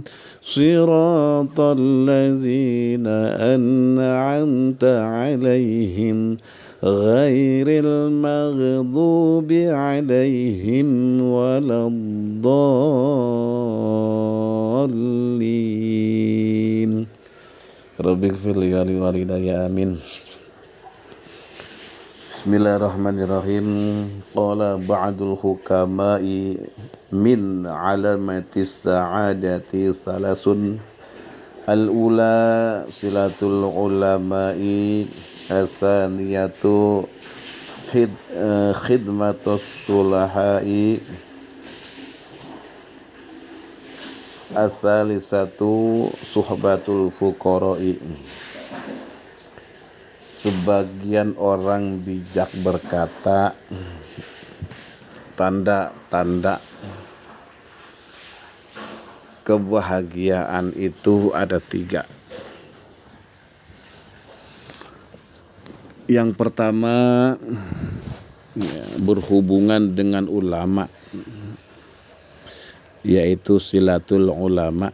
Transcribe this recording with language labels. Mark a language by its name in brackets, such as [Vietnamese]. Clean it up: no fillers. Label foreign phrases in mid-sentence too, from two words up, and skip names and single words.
[Arabic] صراط الذين أنعمت عليهم غير المغضوب عليهم ولا الضالين. رب اغفر لي ولوالدي آمين. بسم الله الرحمن الرحيم. قال بعض الحكماء من علامات السعادة ثلاث. الأولى صلة العلماء الثانية خدمة الصلحاء الثالثة صحبة الفقراء. [Indonesian] Sebagian orang bijak berkata, tanda-tanda kebahagiaan itu ada 3. Yang pertama, berhubungan dengan ulama, yaitu [Arabic] صلة العلماء.